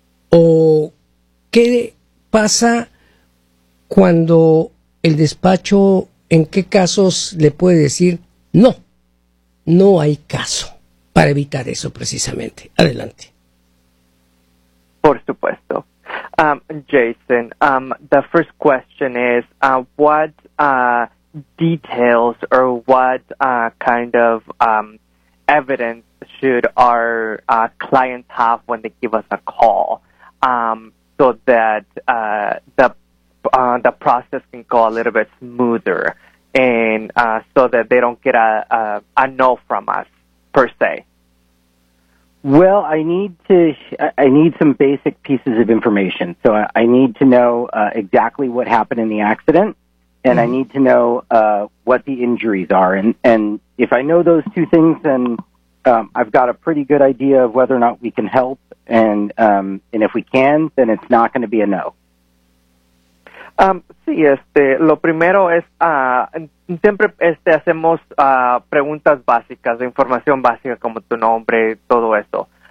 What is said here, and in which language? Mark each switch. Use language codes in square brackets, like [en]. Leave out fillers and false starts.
[es] ¿O qué pasa cuando el despacho, en qué casos le puede decir no, no hay caso, para evitar eso precisamente? Adelante. Por supuesto. [en] Jason, the first question is, what details or what kind of evidence should our clients have when they give us a call, so that the process can go a little bit smoother, and so that they don't get a no from us per se? Well, I need some basic pieces of information. So I need to know exactly what happened in the accident, and mm-hmm. I need to know what the injuries are. And if I know those two things, then I've got a pretty good idea of whether or not we can help. And if we can, then it's not going to be a no. [es] Sí, lo primero es, siempre hacemos preguntas básicas, de información básica como tu nombre, todo eso.